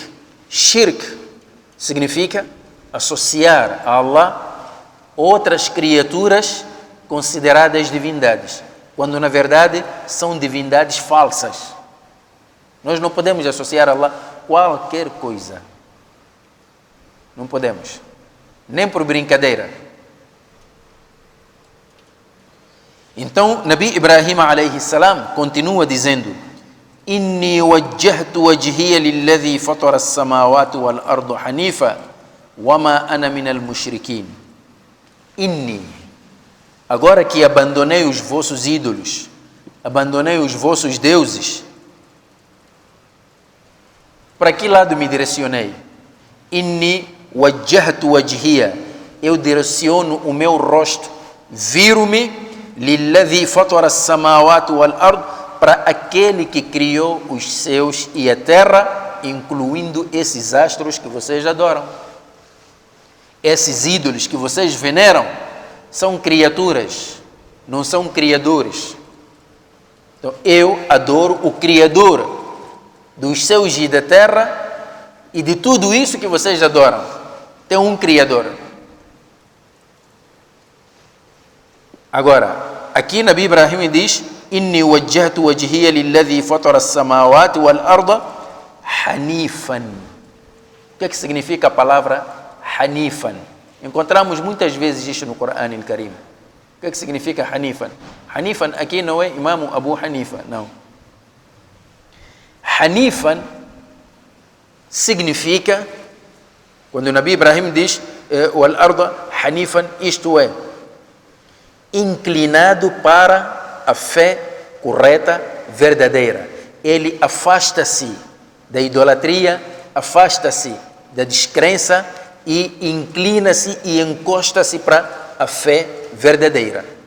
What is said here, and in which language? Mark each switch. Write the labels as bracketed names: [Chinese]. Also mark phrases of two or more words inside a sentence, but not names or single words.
[Portuguese] Shirk significa associar a Allah outras criaturas consideradas divindades, quando na verdade são divindades falsas. Nós não podemos associar a Allah qualquer coisa. Não podemos. Nem por brincadeira. Então, Nabi Ibrahim [Arabic] عليه السلام [Portuguese] continua dizendo: [Arabic] إني وجهت وجهي للذي فطر السماوات والأرض حنيفا وما أنا من المشركين. [Portuguese] Inni, agora que abandonei os vossos ídolos, abandonei os vossos deuses, para que lado me direcionei? [Arabic] إني وجهت وجهي, [Portuguese] eu direciono o meu rosto, viro-me [Arabic] للذي فطر السماوات والأرض, [Portuguese] para aquele que criou os céus e a terra, incluindo esses astros que vocês adoram. Esses ídolos que vocês veneram são criaturas, não são criadores. Então eu adoro o Criador dos céus e da terra e de tudo isso que vocês adoram. Tem um Criador. Agora, aqui Nabi Ibrahim diz: [Arabic] إني وجهت وجهي للذي فطر السماوات والأرض حنيفا. [Portuguese] O que é que significa a palavra hanifan? Encontramos muitas vezes isto no Corão al-Karim. O que é que significa hanifan? Hanifan aqui não é Imam Abu Hanifa, não. Hanifan significa Quando o Nabi Ibrahim diz [Arabic] والأرض حنيفا, [Portuguese] isto é, inclinado para a fé correta, verdadeira. Ele afasta-se da idolatria, afasta-se da descrença e inclina-se e encosta-se para a fé verdadeira.